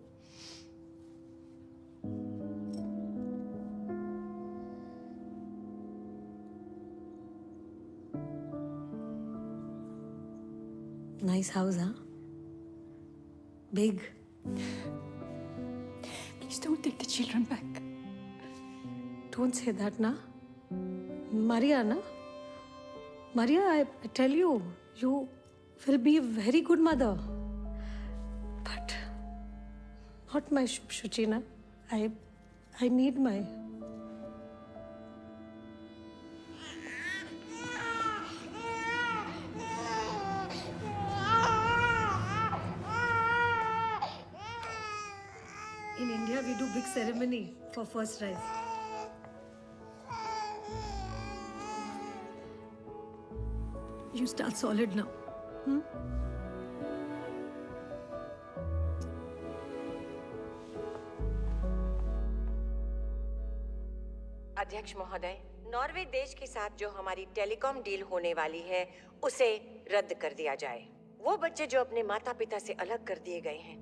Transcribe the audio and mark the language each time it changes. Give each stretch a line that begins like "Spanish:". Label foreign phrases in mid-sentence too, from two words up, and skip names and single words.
English: Nice house, huh? Big. Please don't take the children back. Don't say that, na. Maria, na. Maria, I tell you, you will be a very good mother. But not my Shuchi, na. I need my. In India, we do big ceremony for first rice. You start solid now.
Hindi: अध्यक्ष महोदय, नॉर्वे देश के साथ जो हमारी
English: telecom deal
Hindi: होने वाली है उसे रद्द कर दिया जाए। वो बच्चे जो अपने माता पिता से अलग कर दिए गए हैं,